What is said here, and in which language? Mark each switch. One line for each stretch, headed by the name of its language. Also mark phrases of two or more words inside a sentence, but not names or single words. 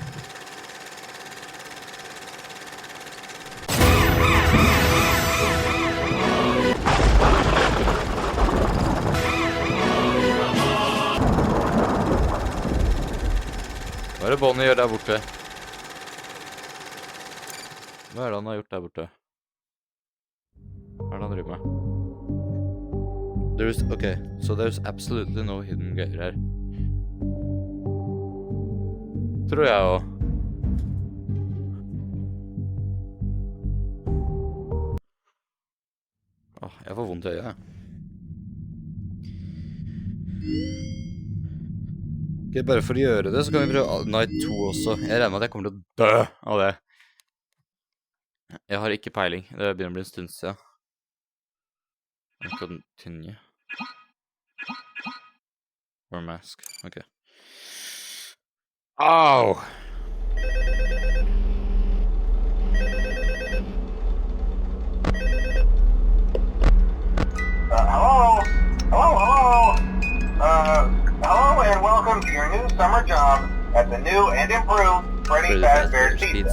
Norwegian: Hva er det Bonnie gjør der borte? Hva er det han har gjort der borte? Hva er det han driver med?
English: Okay, so there's absolutely no hidden
Norwegian: greier her. Tror jeg også. Jeg får vondt i øyet. Ok, bare for å gjøre det, så kan vi prøve Night 2 også. Jeg regner med at jeg kommer til å dø av det. Jeg har ikke peiling. Det begynner å bli en stund siden.
English: Continue. Or mask. Ok.
Norwegian: Au!
English: Hello and welcome to your new summer job at the new and improved Freddy Fazbear's Pizza.